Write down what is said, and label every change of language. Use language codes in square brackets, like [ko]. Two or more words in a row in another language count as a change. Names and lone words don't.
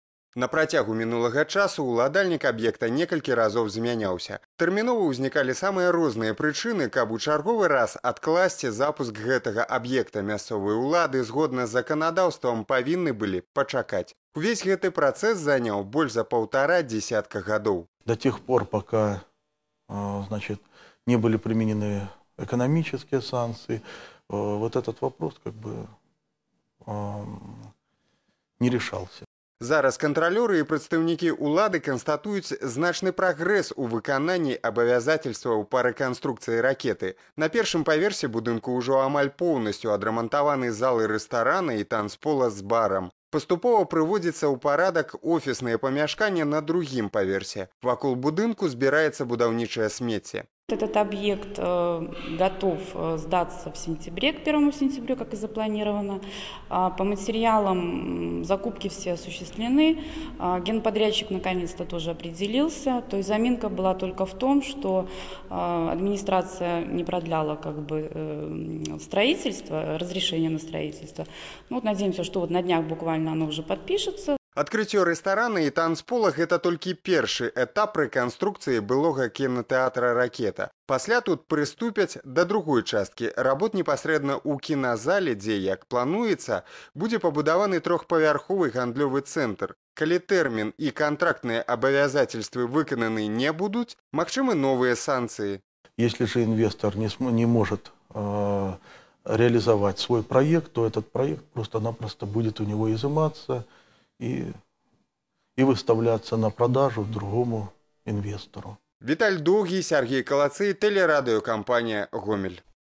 [be] На працягу мінулага часу ўладальнік аб'екта некалькі разоў змяняўся. Тэрмінова ўзнікалі самыя розныя прычыны, каб у чарговы раз адкласці запуск гэтага аб'екта. Мясцовыя ўлады згодна з заканадаўствам павінны былі пачакаць. Увесь гэты працэс заняў больш за 1,5 десятка гадоў. [ru] До тех пор, пока не были применены экономические санкции, вот этот вопрос не решался. [be] Зараз кантралёры і прадстаўнікі ўлады канстатуюць значны прагрэс у выкананні абавязательстваў па рэканструкцыі ракеты. На першым паверсе будынку ўжо амаль поўнасцю адрамантаваны залы рэстарана і танцпола з барам. Паступова прыводзіцца ў парадак офісныя памяшканні на другім паверсе. Вакол будынку збіраецца будаўнічае смецце. [ru] Этот объект готов сдаться в сентябре, к 1 сентября, как и запланировано. По материалам закупки все осуществлены. Генподрядчик наконец-то тоже определился. То есть заминка была только в том, что администрация не продляла строительство, разрешение на строительство. Надеемся, что на днях буквально оно уже подпишется. [be] Адкрыццё рэстарана і танцпола – гэта толькі першы этап рэканструкцыі былога кінатэатра «Ракета». Пасля тут прыступяць да другой часткі. Работ непасрэдна ў кіназале, дзе, як плануецца, будзе пабудаваны трохпавярховы гандлёвы цэнтр. Калі тэрмін і кантрактныя абавязательствы выкананы не будуць, магчымы новыя санкцыі. [ru] Если же инвестор не может реализовать свой проект, то этот проект просто-напросто будет у него изыматься и выставляться на продажу другому инвестору. Віталь Доўгі, Сергей Калацый, телерадиокомпания «Гомель».